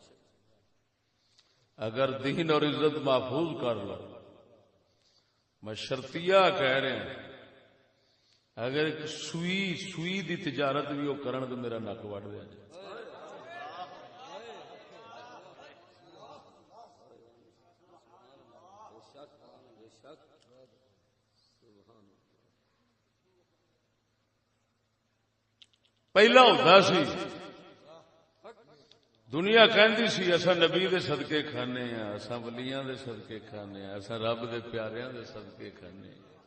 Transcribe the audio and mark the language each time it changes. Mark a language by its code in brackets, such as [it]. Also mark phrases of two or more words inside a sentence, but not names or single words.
[ur] اگر دین اور عزت محفوظ کر لو، میں شرطیہ کہہ رہا ہوں، اگر ایک سوئی دی تجارت بھی وہ کرن تو میرا نک وڈ دیا جائے. [pa] پہلا ہوتا سی دنیا کہندی سی اسا نبی دے صدقے کھانے ہیں، اسا ولیاں دے صدقے کھانے ہیں، اسا رب دے پیاریاں دے صدقے کھانے ہیں۔